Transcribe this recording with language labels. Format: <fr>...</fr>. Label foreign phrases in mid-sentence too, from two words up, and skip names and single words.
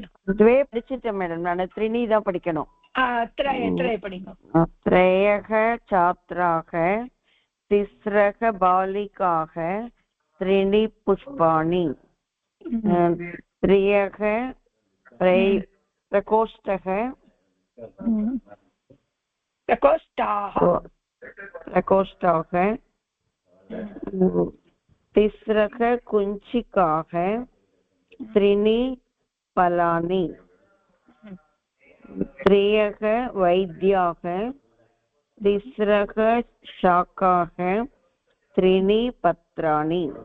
<ta>த்வே படிச்சிட்டேன் மேடம் நான் த்ரிணி தான் படிக்கணும் த்ரய படிங்க</ta> <sa>த்ரயः छात्राः तिस्रः बालिकाः त्रीणि पुष्पाणि त्रयः प्रकोष्ठः प्रकोष्ठाः तिस्रः कुञ्चिकाः त्रीणि फलानि त्रयः वैद्याः तिस्रः शाकाः त्रीणि पत्राणि</sa>